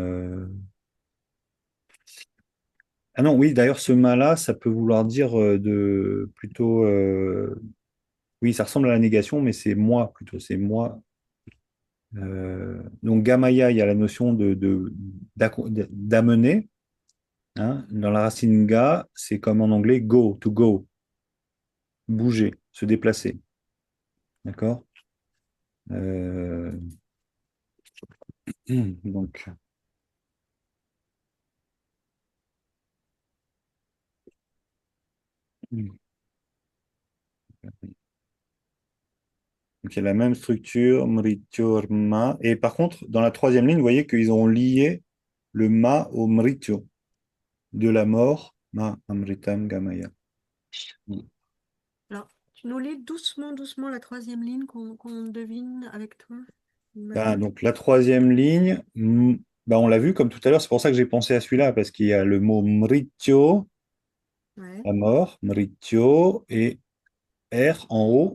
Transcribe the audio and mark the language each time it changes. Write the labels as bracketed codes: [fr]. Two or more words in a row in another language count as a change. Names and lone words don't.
[fr] Ah non, oui, d'ailleurs, ce ma-là, ça peut vouloir dire plutôt. Oui, ça ressemble à la négation, mais c'est moi plutôt. C'est moi. Donc, gamaya, il y a la notion d'amener, hein. Dans la racine ga, c'est comme en anglais go, to go, bouger, se déplacer. D'accord? Euh, donc, donc, il y a la même structure, [sa] mrityo, ma. [fr] Et par contre, dans la troisième ligne, vous voyez qu'ils ont lié le ma au mrityo, de la mort, [sa] ma amritam gamaya. [fr] Alors, tu nous lis doucement, doucement la troisième ligne qu'on devine avec toi. Ah, Marie. donc la troisième ligne, bah, on l'a vu comme tout à l'heure, c'est pour ça que j'ai pensé à celui-là, parce qu'il y a le mot mrityo, Ouais. la mort, mrityo, et R en haut.